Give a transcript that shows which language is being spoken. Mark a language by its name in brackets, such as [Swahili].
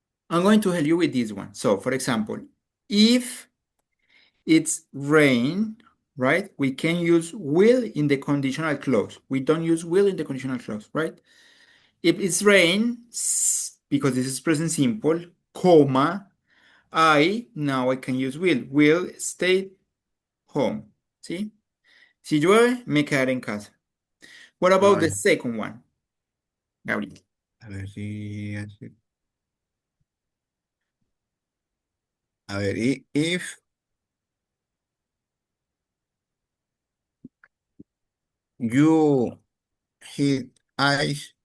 [English] I'm going to help you with this one. So, for example, if it's rain, right? We can use will in the conditional clause. We don't use will in the conditional clause, right? If it's rain, because this is present simple, comma, now I can use will stay home. [Spanish] ¿Sí? Si llueve, me quedaré en casa. [English] What about the second one, Gabriel? [Spanish] A ver si a ver, [English] if you hit ice,